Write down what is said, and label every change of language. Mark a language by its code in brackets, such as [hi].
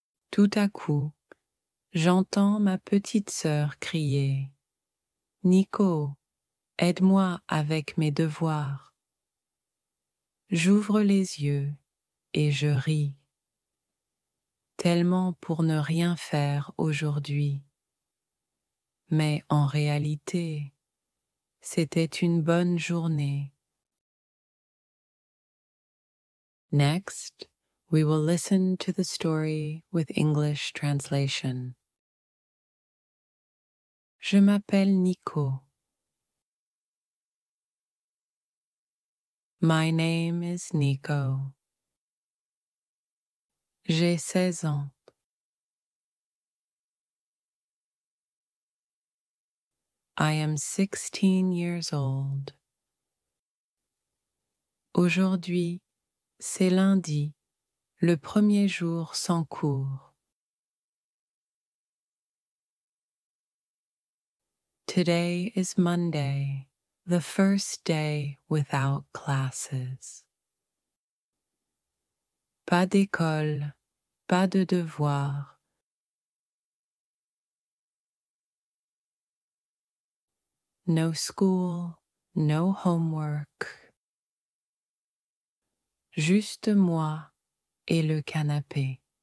[fr] Tout à coup, j'entends ma petite sœur crier « Nico, aide-moi avec mes devoirs ». J'ouvre les yeux et je ris, tellement pour ne rien faire aujourd'hui. Mais en réalité, c'était une bonne journée. [en] Next, we will listen to the story with English translation. [fr] Je m'appelle Nico. [en] My name is Nico. [fr] J'ai 16 ans. [en] I am 16 years old. [fr] Aujourd'hui, c'est lundi, le premier jour sans cours. [en] Today is Monday, the first day without classes. [fr] Pas d'école, pas de devoirs, [en] no school, no homework. [fr] Juste moi et le canapé.